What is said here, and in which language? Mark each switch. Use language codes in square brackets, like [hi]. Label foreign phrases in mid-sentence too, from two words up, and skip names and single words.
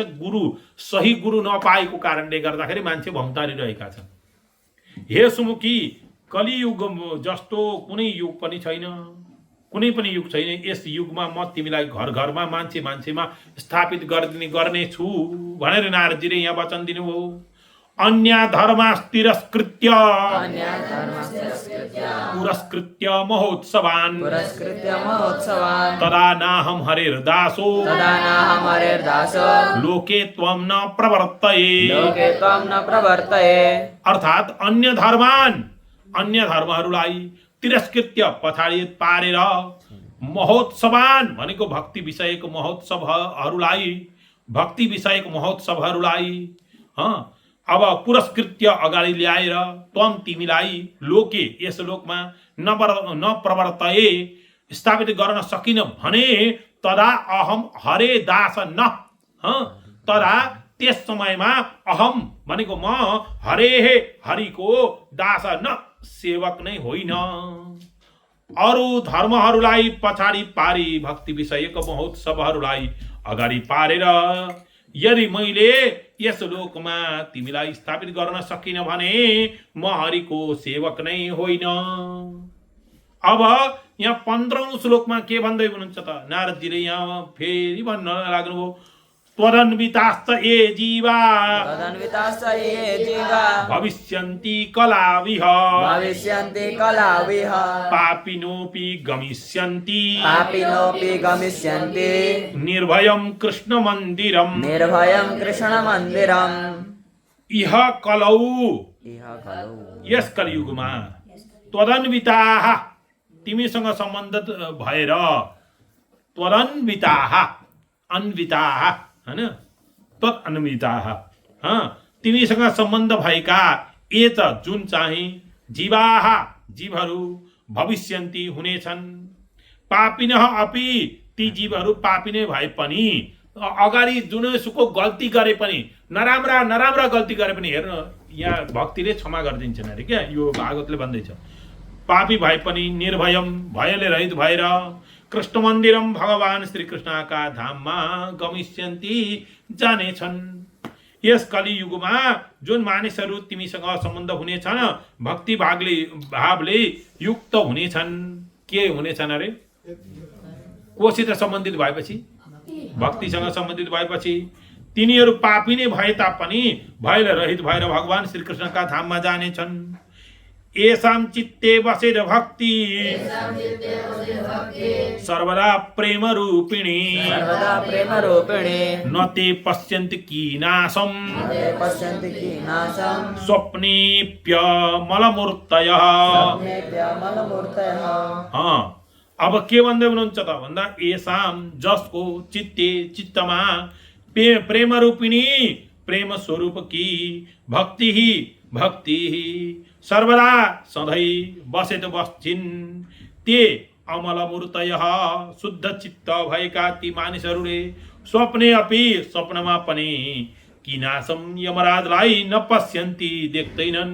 [ne] सही गुरु नपाएको कारणले गर्दाखेरि मान्छे भौतारिरहेका छन्। हे सुमुखी, कलियुग जस्तो कुनै युग पनि छैन, कुनै पनि युग छैन। यस युगमा म तिमीलाई घर घरमा मान्छेमा स्थापित गर्नेछु भनेर नारदजीले यहाँ वचन दिनुभयो। [sa] अन्य धर्मास्तिरस्कृत्य पुरस्कृत्य महोत्सवान् तदा नाहं हरेर्दासो लोके त्वं न प्रवर्तये। [ne] अर्थात् अन्य धर्महरूलाई तिरस्कृत्य पछाडि पारेर महोत्सवान् भनेको भक्ति विषयको महोत्सवहरूलाई अब पुरस्कृत्य अगाडि ल्याएर तिमीलाई लोके यस लोकमा [sa] न प्रवर्तये [ne] स्थापित गर्न सकिन भने [sa] तदा अहम हरे दास न तदा [ne] त्यस समयमा अहम भनेको म हरिको दास न सेवक नै होइन। अरू धर्महरूलाई पछाडि पारी भक्ति विषयको महोत्सवहरूलाई अगाडि पारेर यदि मैले यस लोकमा तिमीलाई स्थापित गर्न सकिन भने म हरिको सेवक नै होइन। अब यहाँ 15औं श्लोकमा के भन्दै हुनुहुन्छ त नारदजीले यहाँ फेरि भन्न लाग्नुभयो। [sa] त्वदन्विताश्च ये जीवा भविष्यन्ति कलाविह पापिनोऽपि गमिष्यन्ति निर्भयं कृष्णमन्दिरम् इह कलौ [ne] यस कलियुगमा [sa] त्वदन्विताः [ne] तिमीसँग सम्बन्धित भएर अन्विताः हैन तदन्विताः तिमीसँग सम्बन्ध भएका एत जुन चाहिँ जीवहरू भविष्यन्ति हुनेछन् [sa] पापिनः अपि [ne] ती जीवहरू पापी नै भए पनि अगाडि जुनसुको गल्ती गरे पनि नराम्रा गल्ती गरे पनि हेर्नु यहाँ भक्तिले क्षमा गरिदिन्छन् अरे क्या यो भागवतले भन्दैछ। पापी भए पनि निर्भयम भयले रहित भएर कृष्ण मन्दिरम भगवान श्रीकृष्णका धाममा गमिष्यन्ति जानेछन्। यस कलियुगमा जुन मानिसहरू तिमीसँग सम्बन्ध हुनेछन् भक्ति भावले युक्त हुनेछन्। के हुनेछन् अरे? कोसित सम्बन्धित भएपछि, भक्तिसँग सम्बन्धित भएपछि तिनीहरू पापी नै भए तापनि भयले रहित भएर भगवान श्रीकृष्णका धाममा जानेछन्। [sa] येषां चित्ते बसेर भक्ति सर्वदा प्रेम रूपिणी न ते पश्यन्ति कीनाशम् स्वप्नेऽप्यमलमूर्तयः। [ne] अब के भन्दै हुनुहुन्छ त भन्दा येषां जसको चित्तमा प्रेम रूपिणी प्रेम स्वरूप की भक्ति सर्वदा सधैँ बसेर बस्छिन् [sa] ते अमल मूर्तयः [ne] शुद्ध चित्त भएका ती मानिसहरूले [sa] स्वप्ने अपि [ne] स्वप्नमा पनि किनासम यमराजलाई नपश्यन्ति देख्दैनन्।